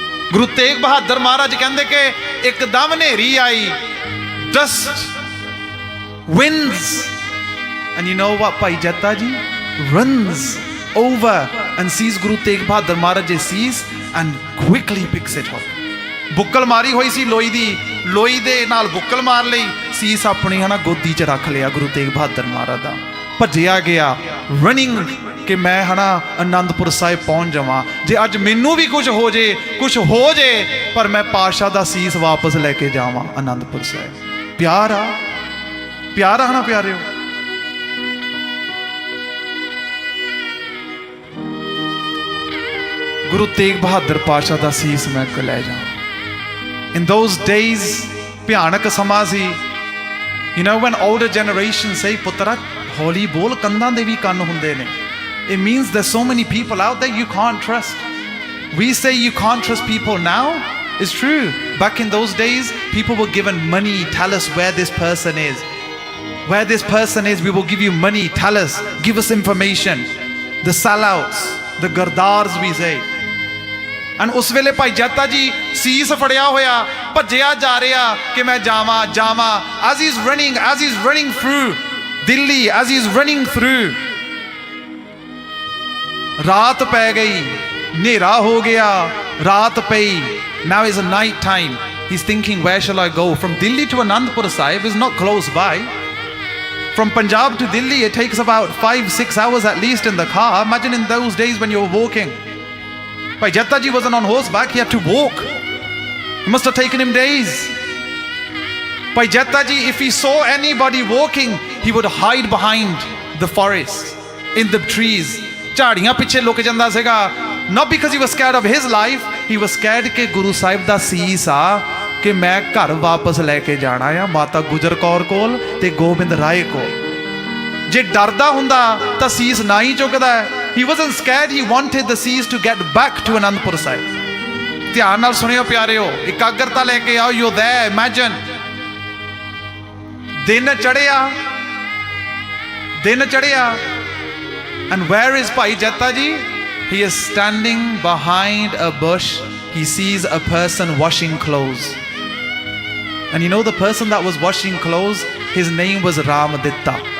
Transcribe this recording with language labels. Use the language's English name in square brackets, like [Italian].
[Punjabi] Guru Tegh Bahadur Maharaj ਕਹਿੰਦੇ ਕਿ ਇੱਕਦਮ ਹਨੇਰੀ ਆਈ [English] dust winds and you know what Bhai Jatha ji runs over and sees Guru Tegh Bahadur Maharaj sees and quickly picks it up [Punjabi] ਬੁੱਕਲ ਮਾਰੀ ਹੋਈ ਸੀ ਲੋਈ ਦੀ ਲੋਈ ਦੇ ਨਾਲ ਬੁੱਕਲ ਮਾਰ ਲਈ ਸੀਸ ਆਪਣੀ ਹਨਾ ਗੋਦੀ 'ਚ ਰੱਖ ਲਿਆ ਗੁਰੂ ਤੇਗ ਬਹਾਦਰ ਮਹਾਰਾਜ ਦਾ ਭੱਜਿਆ ਗਿਆ running ਕਿ ਮੈਂ ਹਨਾ ਅਨੰਦਪੁਰ ਸਾਹਿਬ ਪਹੁੰਚ ਜਾਵਾਂ। ਜੇ ਅੱਜ ਮੈਨੂੰ ਵੀ ਕੁਝ ਹੋ ਜੇ ਪਰ ਮੈਂ ਪਾਤਸ਼ਾਹ ਦਾ ਸੀਸ ਵਾਪਸ ਲੈ ਕੇ ਜਾਵਾਂ ਅਨੰਦਪੁਰ ਸਾਹਿਬ। ਪਿਆਰ ਆ ਹਨਾ ਪਿਆਰਿਓ। ਗੁਰੂ ਤੇਗ ਬਹਾਦਰ ਪਾਤਸ਼ਾਹ ਦਾ ਸੀਸ ਮੈਂ ਲੈ ਜਾਵਾਂ। [English] in those days [Punjabi] ਭਿਆਨਕ ਸਮਾਂ ਸੀ। [English] You know, when older generations say, [Punjabi] ਪੁੱਤਰਾ ਹੌਲੀ ਬੋਲ, ਕੰਧਾਂ ਦੇ ਵੀ ਕੰਨ ਹੁੰਦੇ ਨੇ। [English] It means there's so many people out there you can't trust. We say you can't trust people now. It's true. Back in those days, people were given money. Tell us where this person is. Where this person is, we will give you money. Tell us. Give us information. The sellouts, the gardars we say. [Punjabi] And ਉਸ ਵੇਲੇ ਭਾਈ ਜੱਤਾ ਜੀ ਸੀਸ ਫੜਿਆ ਹੋਇਆ ਭੱਜਿਆ ਜਾ ਰਿਹਾ ਕਿ ਮੈਂ ਜਾਵਾਂ [English] as he's running through Delhi, as he's running through, [Punjabi] ਰਾਤ ਪੈ ਗਈ, ਹਨੇਰਾ ਹੋ ਗਿਆ, ਰਾਤ ਪਈ। [English] Now is a night time. He's thinking, where shall I go? From Delhi to Anandpur Sahib is not close by. From Punjab to Delhi it takes about 5-6 hours at least in the car. Imagine in those days when you're walking. Bhai Jatha ji wasn't on horseback, he had to walk. It must have taken him days. Bhai Jatha ji, if he saw anybody walking, he would hide behind the forest, in the trees. [Punjabi] ਝਾੜੀਆਂ ਪਿੱਛੇ ਲੁਕ ਜਾਂਦਾ ਸੀਗਾ। [English] Not because he was scared [Punjabi] of his life, he was scared ਕਿ ਗੁਰੂ ਸਾਹਿਬ ਦਾ ਸੀਸ ਆ ਕਿ ਮੈਂ ਘਰ ਵਾਪਸ ਲੈ ਕੇ ਜਾਣਾ ਆ ਮਾਤਾ ਗੁਜਰ ਕੌਰ ਕੋਲ ਤੇ ਗੋਬਿੰਦ ਰਾਏ ਕੋਲ। ਜੇ ਡਰਦਾ ਹੁੰਦਾ ਤਾਂ ਸੀਸ ਨਾ ਹੀ ਚੁੱਕਦਾ। [English] He wasn't scared, he wanted the seas to get back to Anandpur Sahib. [Punjabi] ਧਿਆਨ ਨਾਲ ਸੁਣਿਓ ਪਿਆਰਿਓ, ਇਕਾਗਰਤਾ ਲੈ ਕੇ ਆਓ। [English] You're there, imagine. [Punjabi] ਦਿਨ ਚੜਿਆ [English] and where is Bhai Jatha ji? He is standing behind a bush. He sees a person washing clothes. And you know the person that was washing clothes, his name was Ramaditta.